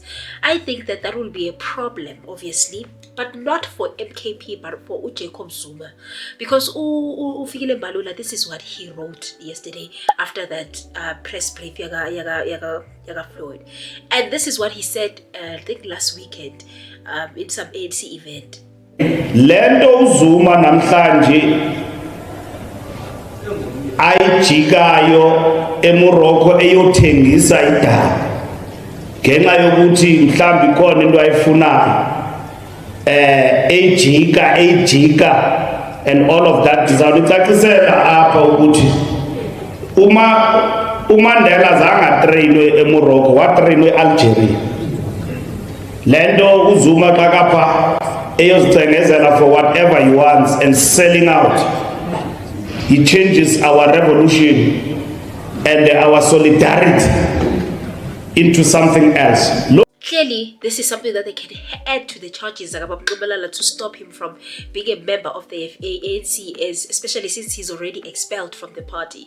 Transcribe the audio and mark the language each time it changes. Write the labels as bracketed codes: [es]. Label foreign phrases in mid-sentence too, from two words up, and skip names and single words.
[en] I think that will be a problem, obviously, but not for MKP but for Jacob Zuma, because Mbalula, this is what he wrote yesterday after that press brief yaga Floyd, and this is what he said I think last weekend in some ANC event. [xh] Lento Zuma namhlanje ayijikayo eMorocco eyothengisa idaba ngenxa yokuthi mhlawumbi khona into ayifunayo ejika [en] and all of that. [xh] Ndizawulicacisela apha ukuthi uMandela zange atreyinwe eMorocco, watreyinwe eAlgeria. Le nto uZuma xa kapha eyozicengezela [en] for whatever he wants and selling out, he changes our revolution and our solidarity into something else. Clearly, this is something that they can add to the charges to stop him from being a member of the ANC, especially since he's already expelled from the party.